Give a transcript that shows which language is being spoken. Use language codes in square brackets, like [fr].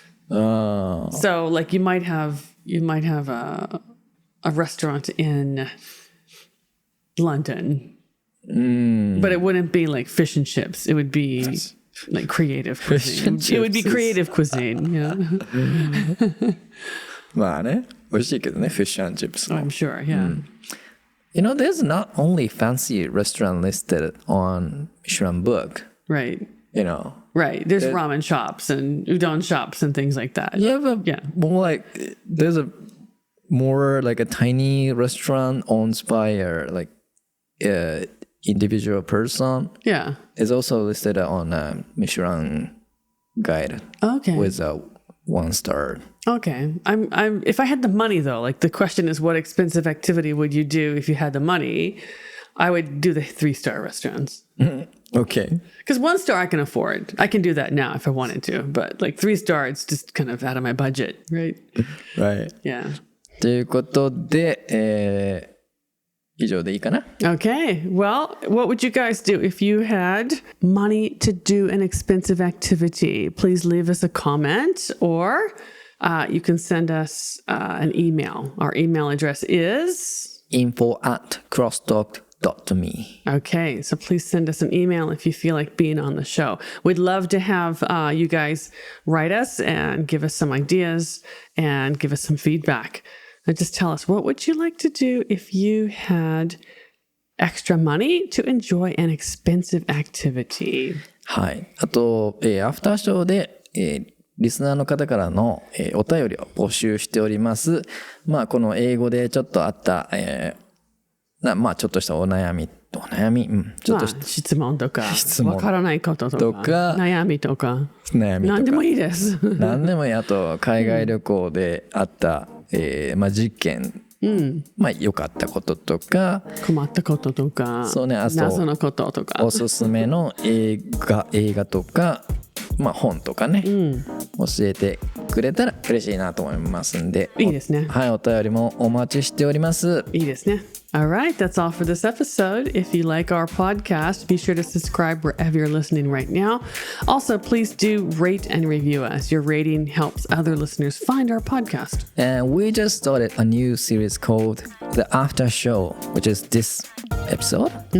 [en] Oh. So like you might have a restaurant in London, but it wouldn't be like fish and chips. It would be like creative cuisine. It would be creative cuisine. Yeah. [ja] まあね、美味しいけどね、fish and chips. [en] I'm sure. Yeah. You know, there's not only fancy restaurant listed on Michelin book. Right. You know. Right. There's ramen shops and udon shops and things like that. Yeah, but more like there's a more like a tiny restaurant owned by like individual person Yeah. is also listed on a Michelin guide Okay. with a 1 star. Okay. I'm if I had the money though, like the question is what expensive activity would you do if you had the money? I would do the 3-star restaurants. Okay. Because 1 star I can afford. I can do that now if I wanted to. But like 3-star, it's just kind of out of my budget, right? Right. Yeah. [ja] ということで、以上でいいかな? [en] Okay. Well, what would you guys do if you had money to do an expensive activity? Please leave us a comment or you can send us an email. Our email address is info@crosstalk.me. Okay, so please send us an email if you feel like being on the show. We'd love to have you guys write us and give us some ideas and give us some feedback. And just tell us, what would you like to do if you had extra money to enjoy an expensive activity? [ja] はい。あと、アフターショーで、リスナーの方からの、お便りを募集しております。まあ、この英語でちょっとあった、まあちょっとしたお悩み、ちょっとした質問とか、質問わからないこととか、悩みとか、悩みとか、何でもいいです。何でもいい。あと、海外旅行であった、まあ実験、まあ良かったこととか、困ったこととか、そうね、あと謎のこととか、おすすめの映画とか、まあ本とかね、教えてくれたら嬉しいなと思いますんで、いいですね。はい、お便りもお待ちしております。いいですね。 [en] All right, that's all for this episode. If you like our podcast, be sure to subscribe wherever you're listening right now. Also, please do rate and review us. Your rating helps other listeners find our podcast. And we just started a new series called The After Show, which is this episode.